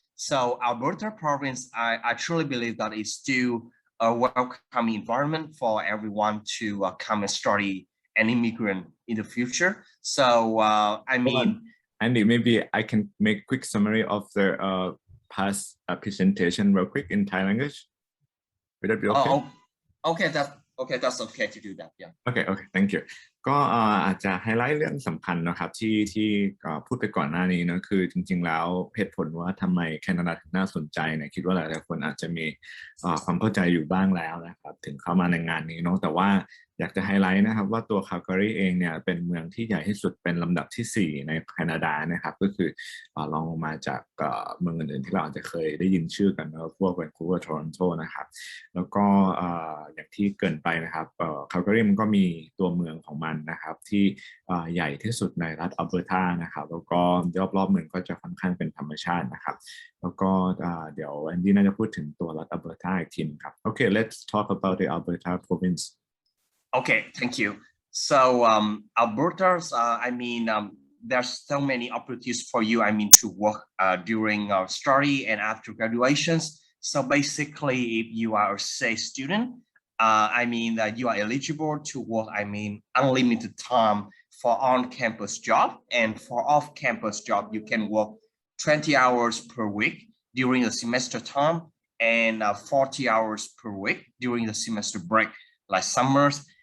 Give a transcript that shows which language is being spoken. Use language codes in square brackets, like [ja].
[en] So Alberta province, I truly believe that it's still a welcoming environment for everyone to come and study an immigrant in the future. So I mean, Andy, maybe I can make a quick summary of the past presentation real quick in Thai language. Would that be okay? Okay, that's okay to do that. Yeah. Okay, thank you. [th] ก็อาจจะไฮไลท์เรื่องสำคัญนะครับที่พูดไปก่อนหน้านี้นะคือจริงๆแล้วเหตุผลว่าทำไมแคนาดาถึงน่าสนใจเนี่ยคิดว่าหลายๆคนอาจจะมีความเข้าใจอยู่บ้างแล้วนะครับถึงเข้ามาในงานนี้เนาะแต่ว่าอยากจะไฮไลท์นะครับว่าตัว Calgary เองเนี่ยเป็นเมืองที่ใหญ่ที่สุดเป็นลำดับที่4ในแคนาดานะครับก็คือรองลงมาจากเมืองอื่นๆที่เราอาจจะเคยได้ยินชื่อกันนะพวก Vancouver Toronto นะครับแล้วก็ อย่างที่เกริ่นไปนะครับCalgary มันก็มีตัวเมืองของมันนะครับที่ใหญ่ที่สุดในรัฐอัลเบอร์ตานะครับแล้วก็รอบๆเมืองก็จะค่อนข้างเป็นธรรมชาตินะครับแล้วก็เดี๋ยวแอนดี้น่าจะพูดถึงตัวรัฐอัลเบอร์ตาอีกทีนึงครับ [en] Okay, let's talk about the Alberta province. Okay, thank you. So Alberta's, I mean, there's so many opportunities for you, I mean, to work during our study and after graduations. So basically, if you are a Sait student, I mean, you are eligible to work, I mean, unlimited time for on-campus job, and for off-campus job, you can work 20 hours per week during the semester time and 40 hours per week during the semester break, like summers.